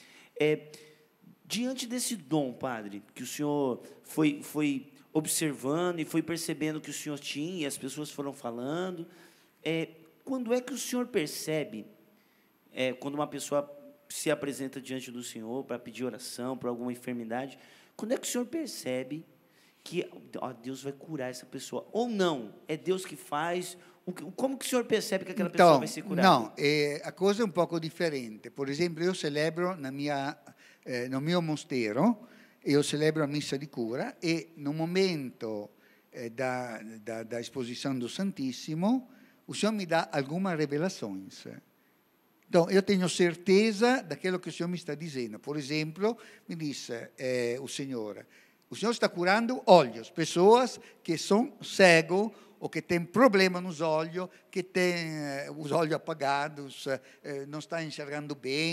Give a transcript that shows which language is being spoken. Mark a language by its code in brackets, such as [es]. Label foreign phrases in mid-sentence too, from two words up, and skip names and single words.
[pt] Diante desse dom, padre, que o senhor foi observando e foi percebendo que o senhor tinha, e as pessoas foram falando, quando é que o senhor percebe, quando uma pessoa se apresenta diante do senhor para pedir oração por alguma enfermidade, quando é que o senhor percebe que Deus vai curar essa pessoa? Ou não? É Deus que faz? Como que o senhor percebe que aquela pessoa vai ser curada? [it] Não, a cosa è un poco differente. Per esempio, io celebro nel mio mostero, io celebro a missa di cura e nel momento [pt] da esposição do Santíssimo, o Senhor me dá algumas revelações. Então, eu tenho certeza daquilo que o Senhor me está dizendo. Por exemplo, me disse o Senhor está curando olhos, pessoas que são cegos ou que têm problema nos olhos, que têm os olhos apagados, não estão enxergando bem.